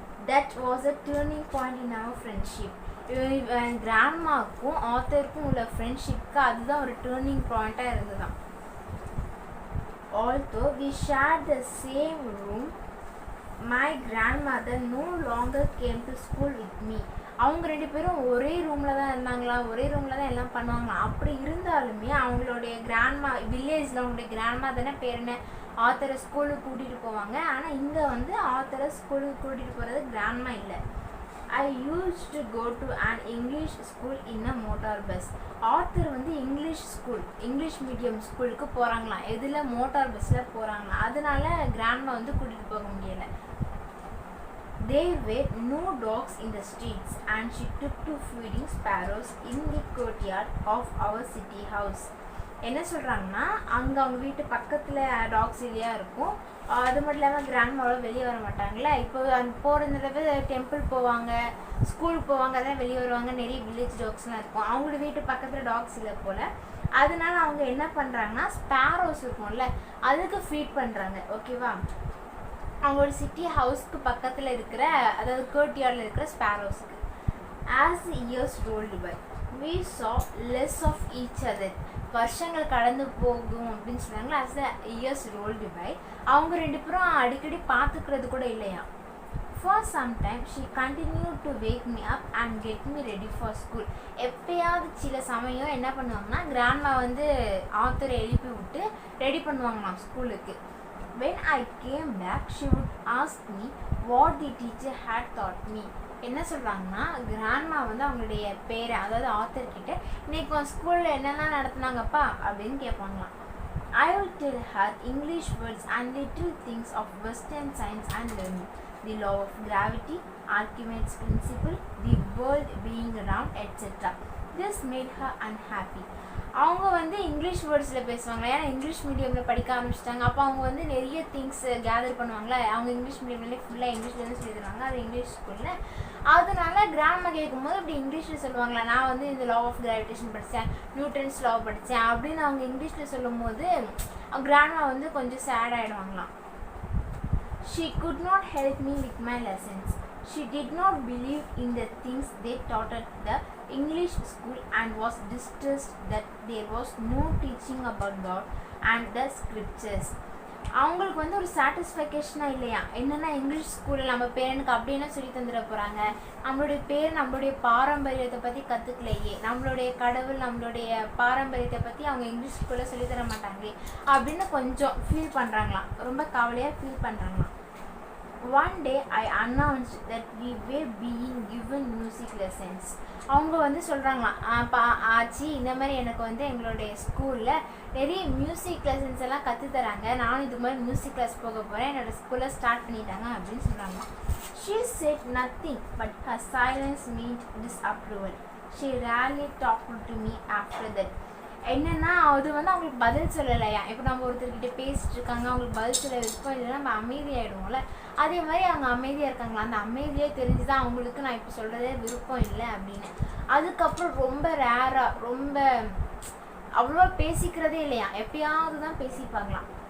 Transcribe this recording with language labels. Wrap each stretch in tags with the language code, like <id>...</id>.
<en>That was a turning point in our friendship.</en> <ta>கிராண்ட்மாவுக்கும் ஆத்தருக்கும் உள்ள ஃப்ரெண்ட்ஷிப்க்கு அதுதான் ஒரு டேர்னிங் பாயிண்ட்டாக இருந்ததுதான்.</ta> <en>Although we shared the same room, my grandmother no longer came to school with me.</en> <ta>அவங்க ரெண்டு பேரும் ஒரே ரூமில் தான் இருந்தாங்களா, ஒரே ரூமில் தான் எல்லாம் பண்ணுவாங்களா. அப்படி இருந்தாலுமே அவங்களுடைய கிராண்ட்மா வில்லேஜில் அவங்களுடைய கிராண்ட்மா தானே பேர் என்ன ஆத்தரை ஸ்கூலுக்கு கூட்டிகிட்டு போவாங்க. ஆனால் இங்கே வந்து ஆத்தரை ஸ்கூலுக்கு கூட்டிகிட்டு போகிறது கிராண்ட்மா இல்லை.</ta> <en>I used to go to an English school in a motor bus.</en> <ta>Author வந்து இங்கிலீஷ் மீடியம் ஸ்கூலுக்கு போகிறாங்களாம். எதில் மோட்டார் பஸ்ஸில் போகிறாங்களாம். அதனால கிராண்ட்மா வந்து கூட்டிகிட்டு போக முடியலை.</ta> <en>There were no dogs in the streets and she took to feeding sparrows in the courtyard of our city house.</en> <ta>என்ன சொல்கிறாங்கன்னா, அங்கே அவங்க வீட்டு பக்கத்தில் டாக்ஸ் இல்லையா இருக்கும். அது மட்டும் இல்லாமல் கிராண்ட்மாவோட வெளியே வர மாட்டாங்களே. இப்போ போகிறதுல டெம்பிள் போவாங்க, ஸ்கூலுக்கு போவாங்க, அதான் வெளியே வருவாங்க. நிறைய வில்லேஜ் டாக்ஸ்லாம் இருக்கும். அவங்களோட வீட்டு பக்கத்தில் டாக்ஸ் இல்லை போல். அதனால அவங்க என்ன பண்ணுறாங்கன்னா, ஸ்பேரோஸ் இருக்கும்ல அதுக்கு ஃபீட் பண்ணுறாங்க, ஓகேவா. அவங்களோட சிட்டி ஹவுஸ்க்கு பக்கத்தில் இருக்கிற, அதாவது கோர்ட்யார்டில் இருக்கிற ஸ்பேரோஸுக்கு.</ta> <en>As the years rolled by, we saw less of each other.</en> <ta>வருஷங்கள் கடந்து போகும் அப்படின்னு சொன்னாங்களா.</ta> <en>as the years rolled by,</en> <ta>அவங்க ரெண்டு பேரும் அடிக்கடி பார்த்துக்கிறது கூட இல்லையா.</ta> <en>For some time she continued to wake me up and get me ready for school.</en> <ta>எப்பயாவது சில சமயம் என்ன பண்ணுவாங்கன்னா, கிராண்ட்மா வந்து ஆத்தரை எழுப்பி விட்டு ரெடி பண்ணுவாங்களாம் ஸ்கூலுக்கு.</ta> <en>When I came back, she would ask me what the teacher had taught me.</en> <ta>என்ன சொல்கிறாங்கன்னா, கிராண்ட்மா வந்து அவங்களுடைய பேரை, அதாவது ஆத்தர்கிட்ட இன்னைக்கு ஸ்கூலில் என்னெல்லாம் நடத்துனாங்கப்பா அப்படின்னு கேட்பாங்களாம்.</ta> <en>I will tell her English words and little things of Western science and learning, the law of gravity, Archimedes' principle, the world being round, etc. This made her unhappy.</en> <ta>அவங்க வந்து இங்கிலீஷ் வேர்ட்ஸில் பேசுவாங்க, ஏன்னா இங்கிலீஷ் மீடியமில் படிக்க ஆரம்பிச்சிட்டாங்க. அப்போ அவங்க வந்து நிறைய திங்ஸ் கேதர் பண்ணுவாங்களே. அவங்க இங்கிலீஷ் மீடியம்லேயே ஃபுல்லாக இங்கிலீஷ்லேருந்து சொல்லி தருவாங்க, அது இங்கிலீஷ் ஸ்கூலில். அதனால கிராண்ட்மா கேட்கும்போது அப்படி இங்கிலீஷில் சொல்லுவாங்களா, நான் வந்து இந்த லா ஆஃப் கிராவிடேஷன் படித்தேன், நியூட்டன்ஸ் லா படித்தேன் அப்படின்னு அவங்க இங்கிலீஷில் சொல்லும் போது கிராண்ட்மா வந்து கொஞ்சம் chat ஆகிடுவாங்களாம்.</ta> <en>She could not help me with my lessons. She did not believe in the things they taught at the English school and was distressed that there was no teaching about God and the scriptures.</en> <ta>அவங்களுக்கு வந்து ஒரு சாட்டிஸ்ஃபேக்ஷனாக இல்லையா, என்னென்னா English ஸ்கூலில் நம்ம பேரனுக்கு அப்படின்னா சொல்லி தந்துட போகிறாங்க, நம்மளுடைய பேர் நம்மளுடைய பாரம்பரியத்தை பற்றி கற்றுக்கலையே, நம்மளுடைய கடவுள் நம்மளுடைய பாரம்பரியத்தை பற்றி அவங்க இங்கிலீஷ் ஸ்கூலில் சொல்லித்தர மாட்டாங்களே அப்படின்னு கொஞ்சம் ஃபீல் பண்ணுறாங்களாம், ரொம்ப கவலையாக feel பண்ணுறாங்களாம்.</ta> <en>One day I announced that we were being given music lessons.</en> <ta>அவங்க வந்து சொல்கிறாங்களாம், ஆச்சி இந்த மாதிரி எனக்கு வந்து எங்களுடைய ஸ்கூலில் நிறைய மியூசிக் லெசன்ஸ் எல்லாம் கற்றுத்தராங்க, நானும் இது மாதிரி மியூசிக் கிளாஸ் போக போகிறேன், என்னோடய ஸ்கூலில் ஸ்டார்ட் பண்ணிட்டாங்க அப்படின்னு சொல்கிறாங்களாம்.</ta> <en>She said nothing, but her silence meant disapproval. She rarely talked to me after that.</en> <ta>என்னென்னா அது வந்து அவங்களுக்கு பதில் சொல்லலையா. இப்போ நம்ம ஒருத்தர்கிட்ட பேசிட்டு இருக்காங்க, அவங்களுக்கு பதில் சொல்ல விருப்பம் இல்லைன்னா நம்ம அமைதியாகிடுவோம்ல, அதே மாதிரி அவங்க அமைதியாக இருக்காங்களா, அந்த அமைதியே தெரிஞ்சு தான் அவங்களுக்கு நான் இப்போ சொல்கிறதே விருப்பம் இல்லை அப்படின்னு. அதுக்கப்புறம் ரொம்ப ரேராக, ரொம்ப அவ்வளோவா பேசிக்கிறதே இல்லையா, எப்பயாவது தான் பேசிப்பாங்களாம்.</ta>